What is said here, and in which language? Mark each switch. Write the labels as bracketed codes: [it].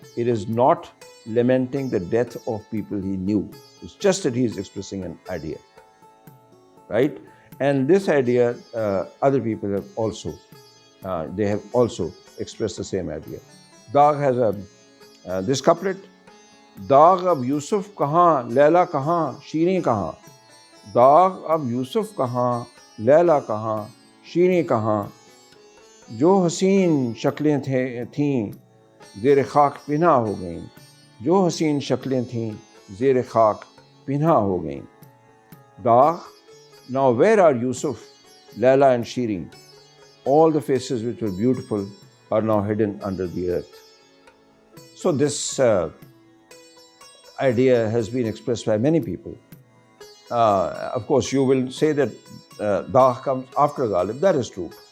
[en] It is not lamenting the death of people he knew. It's just that he is expressing an idea, right? And this idea, other people have also, they have also expressed the same idea. Daag has this couplet. [hi] दाग अब यूसुफ कहाँ, लैला कहाँ, शीरें कहाँ. दाग अब यूसुफ कहाँ, लैला कहाँ, शीरें कहाँ. जो हसीन शक्लें थीं ज़ेर खाक पिन्हा हो गईं. जो हसीन शक्लें थीं ज़ेर खाक पिन्हा हो गईं. दाग [en] Now where are Yusuf, Layla and Shirin? All the faces which were beautiful are now hidden under the earth. So this idea has been expressed by many people. Of course, you will say that Daagh comes after Ghalib. That is true.